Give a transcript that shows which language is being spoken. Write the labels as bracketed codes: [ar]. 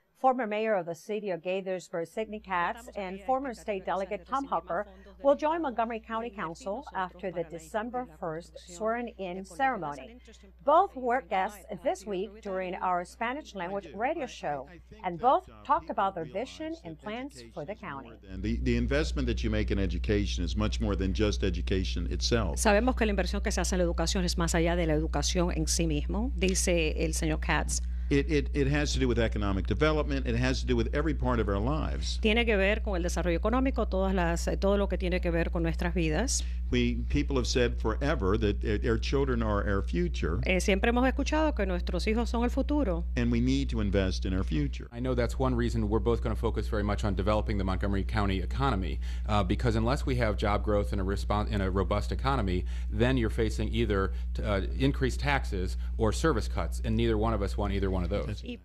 [en] Former mayor of the city of Gaithersburg, Sidney Katz, and former state delegate Tom Hucker will join Montgomery County Council after the December 1st swearing-in ceremony. Both were guests this week during our Spanish language radio show, and both talked about their vision and plans for the county. The investment that you make in education is much more than just education itself. [es] Sabemos que la inversión que se hace en la educación es más allá de la educación en sí mismo, dice el señor Katz. [en] It has to do with economic development. It has to do with every part of our lives. [es] Tiene que ver con el desarrollo económico, todo lo que tiene que ver con nuestras vidas. [en] People have said forever that our children are our future. [es] Siempre hemos escuchado que nuestros hijos son el futuro. [en] And we need to invest in our future. I know that's one reason we're both going to focus very much on developing the Montgomery County economy, because unless we have job growth and a robust economy, then you're facing either increased taxes or service cuts, and neither one of us want either one of those.